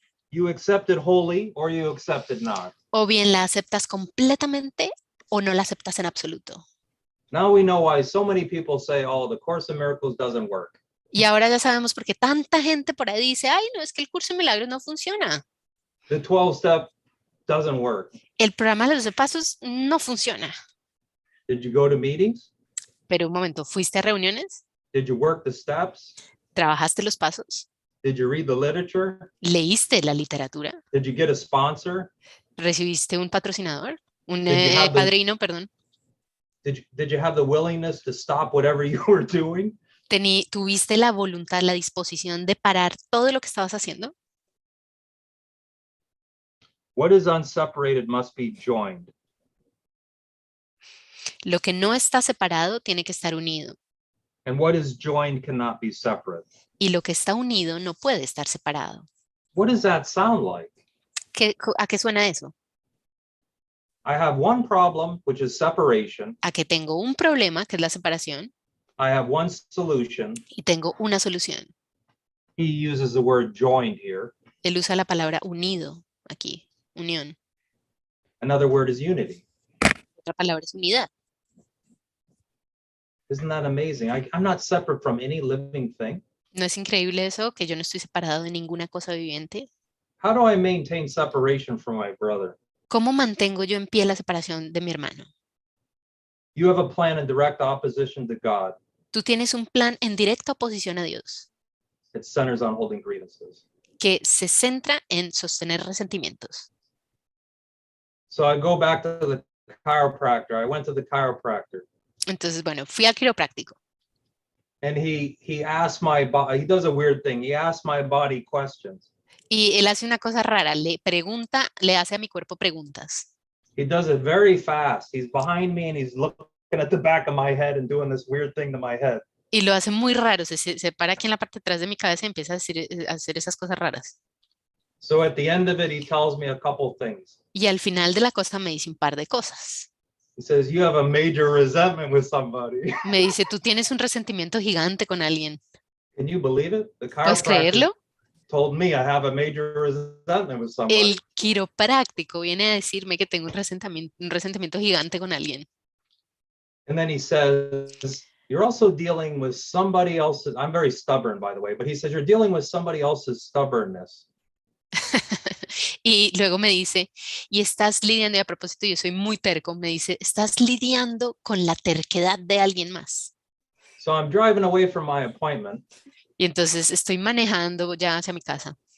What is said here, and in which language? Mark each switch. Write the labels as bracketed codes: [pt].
[en] You accept it wholly or you accept it not. [es] O bien la aceptas completamente o no la aceptas en absoluto. [en] Now we know why so many people say, oh, the Course in Miracles doesn't work. [es] Y ahora ya sabemos por qué tanta gente por ahí dice, ay, no, es que el curso de milagros no funciona. [en] The 12-step doesn't work. [es] El programa de los 12 pasos no funciona. [en] Did you go to meetings? [es] Pero un momento, ¿fuiste a reuniones? [en] Did you work the steps? [es] ¿Trabajaste los pasos? [en] Did you read the literature? [es] ¿Leíste la literatura? [en] Did you get a sponsor? [es] ¿Recibiste un patrocinador? Un [en] Did [es] padrino, perdón. [en] Did you have the willingness to stop whatever you were doing? [es] ¿Tuviste la voluntad, la disposición de parar todo lo que estabas haciendo? [en] What is unseparated must be joined. [es] Lo que no está separado tiene que estar unido. [en] And what is joined cannot be separate. [es] Y lo que está unido no puede estar separado. [en] What does that sound like? [es] ¿A qué suena eso? [en] I have one problem, which is separation. [es] A que tengo un problema, que es la separación, [en] I have one solution. [es] y tengo una solución. [en] He uses the word joined here. [es] Él usa la palabra unido aquí, unión. [en] Another word is unity. [es] Otra palabra es unidad. [en] Isn't that amazing? I'm not separate from any living thing. [es] ¿No es increíble eso, que yo no estoy separado de ninguna cosa viviente? [en] How do I maintain separation from my brother? [es] ¿Cómo mantengo yo en pie la separación de mi hermano? [en] You have a plan in direct opposition to God. [es] Tú tienes un plan en directa oposición a Dios, [en] It centers on holding grievances. [es] que se centra en sostener resentimientos. [en] So I go back to the chiropractor. I went to the chiropractor. [es] Entonces, bueno, fui al quiropráctico. [en] And he asked my body, he does a weird thing. He asked my body questions. [es] Y él hace una cosa rara, le hace a mi cuerpo preguntas. [en] He does it very fast. He's behind me and he's looking at the back of my head and doing this weird thing to my head. [es] Y lo hace muy raro, se para aquí en la parte de atrás de mi cabeza y empieza a hacer esas cosas raras. [en] So at the end of it, he tells me a couple things. [es] Y al final de la cosa me dice un par de cosas. [en] He says, you have a major resentment with somebody. [es] Me dice, tú tienes un resentimiento gigante con alguien. [en] Can you believe it? The [es] ¿Puedes [en] chiropractor [es] creerlo? [en] told me I have a major resentment with somebody. [es] El quiropráctico viene a decirme que tengo un resentimiento gigante con alguien. [en] And then he says, you're also dealing with somebody else's, I'm very stubborn, by the way, but he says, you're dealing with somebody else's stubbornness. [es] Y luego me dice, y estás lidiando, y a propósito yo soy muy terco, me dice, estás lidiando con la terquedad de alguien más. [en] So I'm driving away from my appointment. [es] Y entonces estoy manejando ya hacia mi casa.